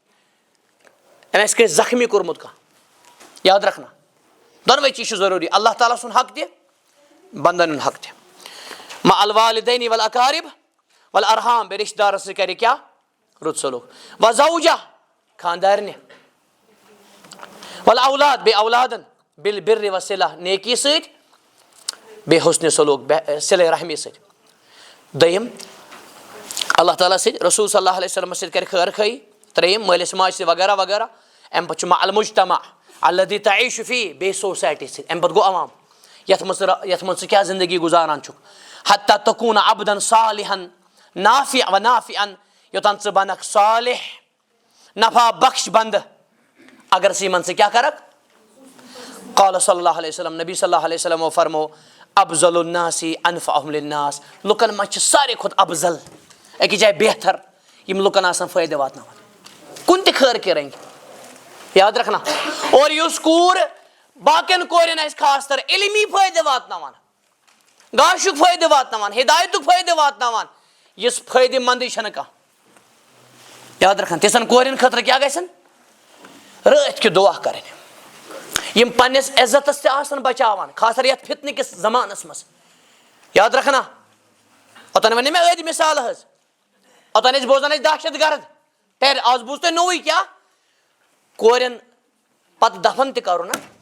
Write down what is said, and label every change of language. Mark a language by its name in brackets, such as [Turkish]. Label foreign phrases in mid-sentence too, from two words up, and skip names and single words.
[Kashmiri] أمۍ آسہِ کٲنٛسہِ زخمی کوٚرمُت کانٛہہ [Urdu] یاد رکھنا [Kashmiri] دۄنوے چیٖز چھُ ضروٗری اللہ تعالیٰ سُنٛد حق تہِ بنٛدن ہُنٛد حق تہِ [Arabic] مع الوالدین والاقارب والارحام [Kashmiri] بیٚیہِ رشتہٕ دارس سۭتۍ کرِ کیٛاہ رُت سلوٗک وزوجہ خانٛدارنہِ والاولاد بیٚیہِ اولادن [Arabic] بالبر وصلہ [Kashmiri] نیکی سۭتۍ بیٚیہِ حسنِ سلوٗک صلہ رحمی سۭتۍ دوٚیِم اللہ تعالیٰ سۭتۍ رسول [Arabic] صلی اللہ علیہ وسلمس [Kashmiri] سۭتۍ کرِ خٲر خٲہی ترٛیٚیِم مٲلِس ماجہِ سۭتۍ وغیرہ وغیرہ امہِ پتہٕ چھُ [Arabic] مع المجتمع الذی تعیش فیہ [Kashmiri] بیٚیہِ سوسایٹی سۭتۍ امہِ پتہٕ گوٚو عوام یتھ منٛز ژٕ کیٛاہ زندگی گُزاران چھُکھ [Arabic] حتیٰ تکوٗن عبدن صالحن [Kashmiri] نافعا یوٚتام ژٕ بنکھ صالح نفع بخش بندٕ اگر ژٕ یِمن ژٕ کیٛاہ کرکھ [Arabic] قال صلی اللہ علیہ وسلم [Kashmiri] نبی [Arabic] صلی اللہ علیہ وسلمو [Kashmiri] فرمو [Arabic] افضل الناس انفعهم للناس [Kashmiri] لُکن منٛز چھِ ساروی کھۄتہٕ افضل أکِس جایہِ بہتر یِم لُکن آسان فٲیدٕ واتناوان کُنہِ تہِ خٲر کہِ رنٛگہِ [Urdu] یاد رکھنا [Kashmiri] اور یُس کوٗر باقین کورٮ۪ن آسہِ خاص کر علمی فٲیدٕ واتناوان گاشُک فٲیدٕ واتناوان ہدایتُک فٲیدٕ واتناوان یُس فٲیدٕ منٛدٕے چھنہٕ کانٛہہ یاد رکھن تِژھن کورٮ۪ن خٲطرٕ کیٛاہ گژھن رٲتھ کیُتھ دعا کرٕنۍ یِم پننِس عزتس تہِ آسن بچاوان خاص کر یتھ فتنہٕ کِس زمانس منٛز [Urdu] یاد رکھنا [Kashmiri] اوٚتن ونیے مےٚ أدۍ مثال حظ اوٚتانۍ ٲسۍ بوزان أسۍ دہشت گرد تیٚلہِ آز بوٗز تۄہہِ نوٚوُے کیٛاہ کورٮ۪ن پتہٕ دفن تہِ کرُن